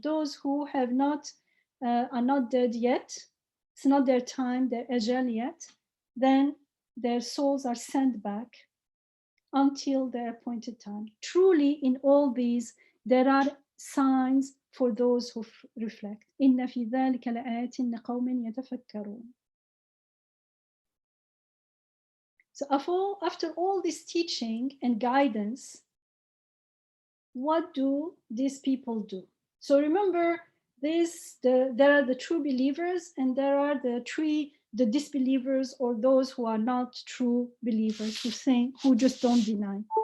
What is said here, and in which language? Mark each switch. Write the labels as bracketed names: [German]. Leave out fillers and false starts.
[English] Those who have not are not dead yet, it's not their time, their ajal yet, then their souls are sent back until their appointed time. Truly, in all these, there are signs for those who reflect. [Arabic] إن في ذلك لآيات لقوم يتفكرون. [English] So after all this teaching and guidance, what do these people do? So remember this, there are the true believers and there are the disbelievers, or those who are not true believers, who just don't deny.